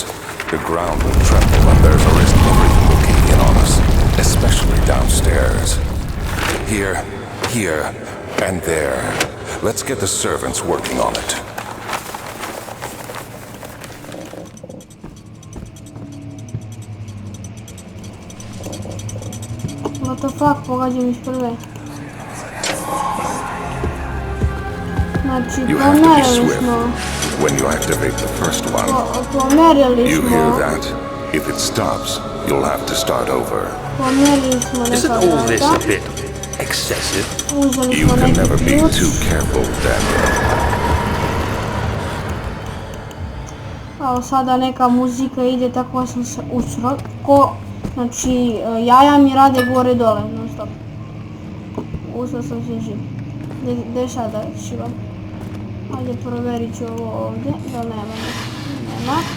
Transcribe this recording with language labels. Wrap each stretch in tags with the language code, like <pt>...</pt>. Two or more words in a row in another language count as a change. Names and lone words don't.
<en>The ground will tremble and there's a risk everything will cave in on us, especially downstairs. Here, and there. Let's get the servants working on it. What the fuck,</en> <sr>pogađam iz prve. Znači,</sr> <en>You have to be</en> <sr>pomerili</sr> <en>swift</en> <sr>smo.</sr> <en>when you activate the first one.</en> <sr>Pomerili</sr> <en>You</en> <sr>smo.</sr> <en>hear that? If it stops, you'll have to start over.</en> <sr>Pomerili smo</sr> <en>Isn't</en> <sr>neka</sr> <en>all this a</en> <sr>vrata.</sr> <en>bit excessive?</en> <sr>Uzeli</sr> <en>You</en> <sr>smo</sr> <en>can</en> <sr>neki</sr> <en>never be</en> <sr>ključ.</sr> <en>too careful, Daniel.</en> <sr>Evo sada neka muzika ide, tako sam se usro. Znači, jaja mi rade gore dole, non stop. Ustao sam se živ. Gdje sada šivam? Ajde provjerit ću ovo ovdje, da nema.</sr>